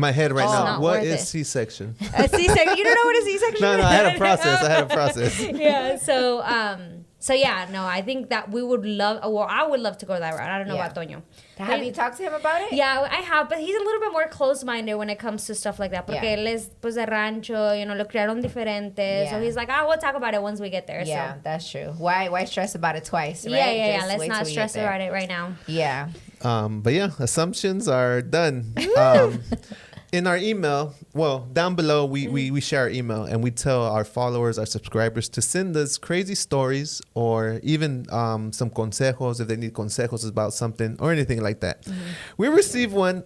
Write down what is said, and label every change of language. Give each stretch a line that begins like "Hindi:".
English: My head right now. What is it. C-section? A C-section? You don't know what a C-section is? No, I had a process. Yeah, so yeah, no, I think that we would love, well, I would love to go that route. I don't know about Toño. Have you talked to him about it? Yeah, I have, but he's a little bit more close-minded when it comes to stuff like that.
Spanish: Porque él es, pues, de rancho,
English: you know,
Spanish: lo criaron diferente.
English: So he's like, we'll talk about it once we get there. Yeah, so. That's true. Why stress about it twice, right? Yeah. Let's not stress about it right now. Yeah. But yeah, assumptions are done. In our email, well, down below, we share our email, and we tell our followers, our subscribers, to send us crazy stories or even some consejos if they need consejos about something or anything like that. We received one.